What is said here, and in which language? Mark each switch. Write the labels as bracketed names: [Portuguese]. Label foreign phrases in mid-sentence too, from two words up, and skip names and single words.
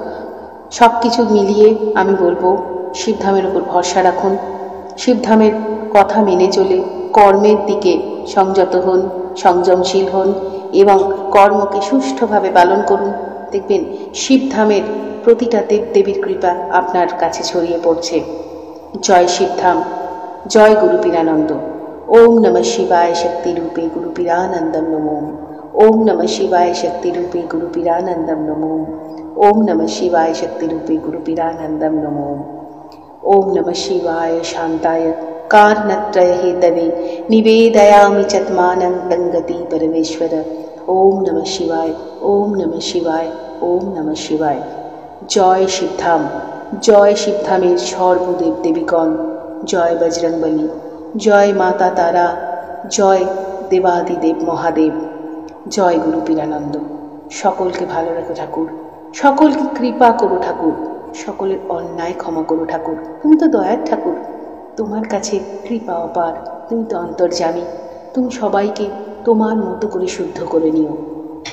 [Bangla] সব কিছু মিলিয়ে আমি বলবো শিবধামের উপর ভরসা রাখুন, শিবধামের কথা মেনে চলে কর্মের দিকে সংযত হন, সংযমশীল হন এবং কর্মকে সুষ্ঠুভাবে পালন করুন। দেখবেন শিবধামের প্রতিটা দেবদেবীর কৃপা আপনার কাছে ছড়িয়ে পড়ছে। জয় শিবধাম, জয় গুরু পীরানন্দ। [Sanskrit] ওম নমঃ শিবায় শক্তি রূপে গুরু পীরানন্দম নমঃ। ওম নমঃ শিবায় শক্তি রূপে গুরু পীরানন্দম নমঃ। ওম নমঃ শিবায় শক্তি রূপে গুরু পীরানন্দম নমঃ। ओम नमः शिवाय शांताय कारणत्रय हेतवे निवेदयामि चत्मानं तंगति परमेश्वर। ओम नमः शिवाय, ओम नमः शिवाय, ओम नमः शिवाय। [Bangla] জয় শিবধাম, জয় শিবধামের সর্বদেব দেবীগণ। জয় বজরংবলী, জয় মাতা তারা, জয় দেবাদিদেব মহাদেব, জয় গুরু পীরানন্দ। সকলকে ভালো রেখো ঠাকুর, সকলকে কৃপা করো ঠাকুর, সকলের অন্যায় ক্ষমা করো ঠাকুর। তুমি তো দয়ার ঠাকুর, তোমার কাছে কৃপা অপার, তুমি তো অন্তর্যামী, তুমি সবাইকে তোমার মতো করে শুদ্ধ করে নিও।